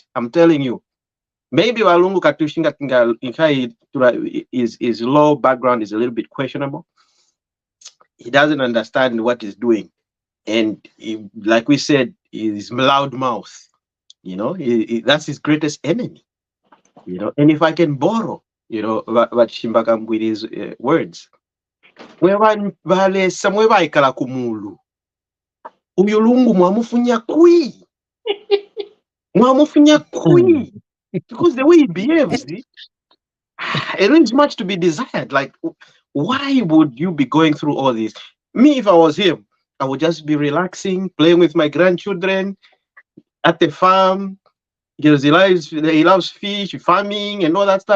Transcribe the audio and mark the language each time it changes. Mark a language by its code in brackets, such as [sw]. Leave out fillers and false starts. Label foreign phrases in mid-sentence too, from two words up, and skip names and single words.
[en] I'm telling you, maybe Walungu Katushinga his law background is a little bit questionable. He doesn't understand what he's doing, and like we said, he's loud mouth. That's his greatest enemy. And if I can borrow, what Shimbakam with his words, [bem] balesa mwe baikala kumulu uyu lungu mwamufunya kui [en] because the way he behaves, it leaves much to be desired. Like, why would you be going through all this? Me, if I was him, I would just be relaxing, playing with my grandchildren at the farm, because he loves fish, farming, and all that stuff.